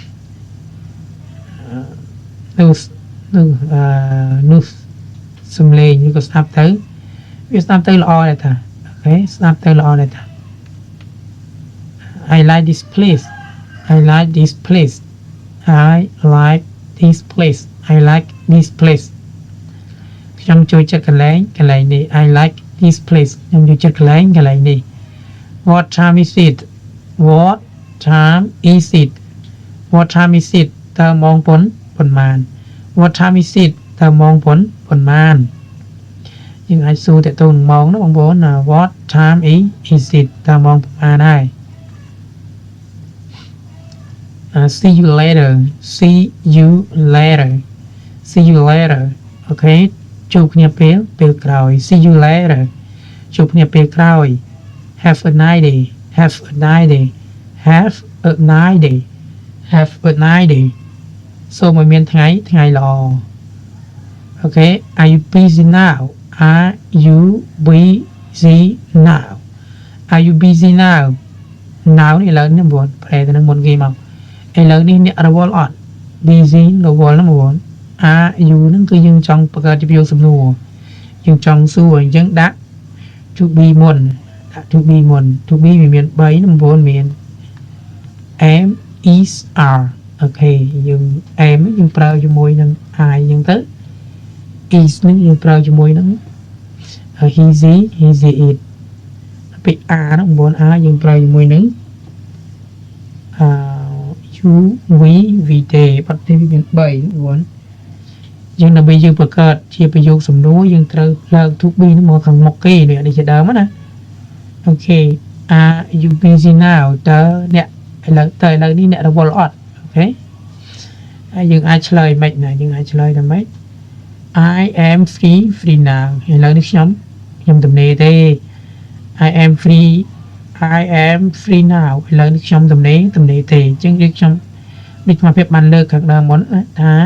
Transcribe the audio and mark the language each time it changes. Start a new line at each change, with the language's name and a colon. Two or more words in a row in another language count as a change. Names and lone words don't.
Khmer: នោះសំឡេងវាក៏ស្ដាប់ទៅល្អដែរតាអូខេស្ដាប់ទៅល្អដែរតា
English: I like this place I like this place I like this place I like this place ខ្ញុំ
Khmer: ចូលចិត្តកន្លែងនេះ
English: I like this place
Khmer: ខ្ញុំចូលចិត្តកន្លែងនេះ
English: What time is it What time is it What time is it
Khmer: តើម៉ោងប៉ុន្មាន
English: What time is it
Khmer: តើម៉ោងប៉ុន្មានយើងអាចសួរតើតើម៉ោងណាបងប្អូន
English: What time is it
Khmer: តើម៉ោងប៉ុន្មានហើយ
English: See you later See you later See you later
Khmer: អូខេជួបគ្នាពេលក្រោយ
English: See you later
Khmer: ជួបគ្នាពេលក្រោយ
English: Have a nice day Have a nice day Have a nice day Have a nice day
Khmer: សូមឲ្យមានថ្ងៃល្អអូខេ
English: Are you busy now Are you busy now Are you busy now now
Khmer: នេះឥឡូវនេះបងប្រែទៅនឹងមុនគេមកឥឡូវនេះអ្នករវល់អត់ busy រវល់ហ្នឹងបង
English: Are you
Khmer: ហ្នឹងគឺយើងចង់បង្កើតជាប្រយោគសំណួរយើងចង់សួរអញ្ចឹងដាក់
English: to be
Khmer: មុនដាក់
English: to be
Khmer: មុន
English: to be
Khmer: វាមាន3ហ្នឹងបងមាន
English: am is are
Khmer: អូខេយើង am យើងប្រើជាមួយនឹង I អញ្ចឹងទៅ is ហ្នឹងយើងប្រើជាមួយនឹង
English: he it
Khmer: ពេល are ហ្នឹងបង are យើងប្រើជាមួយនឹង
English: you we they
Khmer: បាត់ទេវាមាន3បងយើងដើម្បីយើងបង្កើតជាប្រយោគ សំណួរយើងត្រូវឡើង
English: to be
Khmer: ហ្នឹងមកខាងមុខគេនេះជាដើមណាអូខេ
English: Are you busy now
Khmer: តើអ្នកឥឡូវនេះអ្នករវល់អត់អូខេហើយយើងអាចឆ្លើយមិនណាយើងអាចឆ្លើយថាម៉េច
English: I am free now
Khmer: ឥឡូវនេះខ្ញុំទំនេរទេ
English: I am free now
Khmer: ឥឡូវនេះខ្ញុំទំនេរទេអញ្ចឹងខ្ញុំនេះមកភាពបានលើកខាងដើមមុនថា